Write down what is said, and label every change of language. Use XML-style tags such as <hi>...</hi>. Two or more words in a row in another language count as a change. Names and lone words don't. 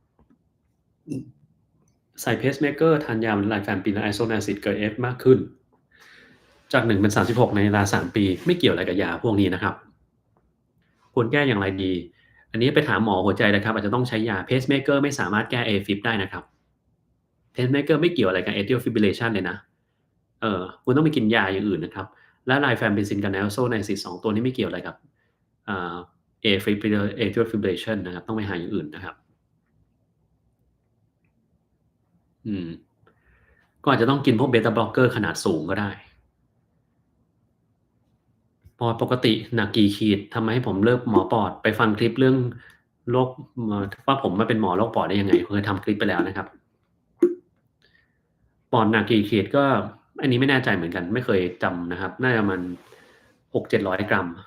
<th>ใส่เพสเมเกอร์ทานยาหรือไลแฟมปินและไอโซนาซิดเกิดเอฟมากขึ้นจาก1เป็น36ในเวลา3ปีไม่เกี่ยวอะไรกับยาพวกนี้นะครับ ควรแก้อย่างไรดี อันนี้ไปถามหมอหัวใจนะครับอาจจะต้องใช้ยาเพสเมเกอร์ไม่สามารถแก้ AFib ได้นะครับเพสเมเกอร์ไม่เกี่ยวอะไรกับ</th> <en>atrial fibrillation</en> <th>เลยนะคุณต้องไปกินยาอย่างอื่นนะครับและไลแฟมปิซินกับไนโอโซไนซิส2ตัวนี้ไม่เกี่ยวอะไรกับอ่า</th> <en>atrial fibrillation</en> <th>นะครับต้องไปหาอย่างอื่นนะครับ อืมก็อาจจะต้องกินพวก</th> <en>beta blocker</en> <th>ขนาดสูงก็ได้ ปอดปกติหนักกี่ขีดทำให้ผมเลิกหมอปอดไปฟังคลิปเรื่องโรคว่าผมมาเป็นหมอโรคปอดได้ยังไงเคยทำคลิปไปแล้วนะครับปอดหนักกี่ขีดก็อันนี้ไม่แน่ใจเหมือนกันไม่เคยจำนะครับน่าจะมัน600-700 กรัม</th>